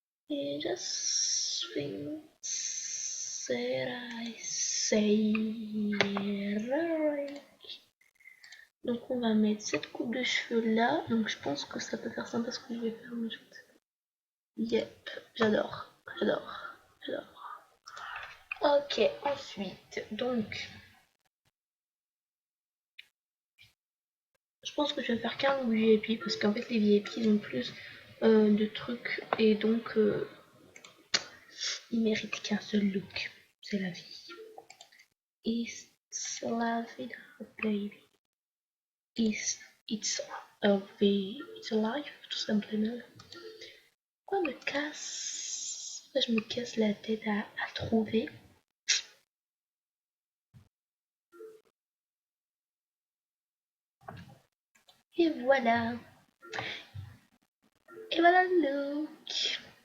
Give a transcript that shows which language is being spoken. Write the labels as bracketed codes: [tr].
[en] I just think that I say right. [fr] Donc on va mettre cette coupe de cheveux là. Donc je pense que ça peut faire sympa ce que je vais faire. Yep, j'adore, j'adore, j'adore. Ok, ensuite, donc je pense que je vais faire qu'un look VIP parce qu'en fait les VIP ils ont plus de trucs et donc ils méritent qu'un seul look. C'est la vie. [en] It's la vida, baby. It's it's a life, [fr] tout simplement. Pourquoi me casse? Pourquoi je me casse la tête à trouver? Et voilà. Et voilà le look.